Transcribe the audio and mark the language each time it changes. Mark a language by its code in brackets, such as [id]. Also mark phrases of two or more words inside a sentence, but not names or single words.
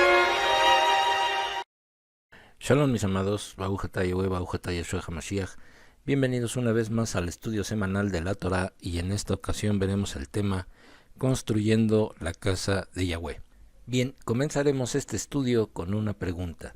[es] Shalom mis amados, [he] ברוך אתה יהוה, ברוך אתה ישוע המשיח. [es] Bienvenidos una vez más al estudio semanal de la Torá y en esta ocasión veremos el tema Construyendo la casa de Yahweh. Bien, comenzaremos este estudio con una pregunta.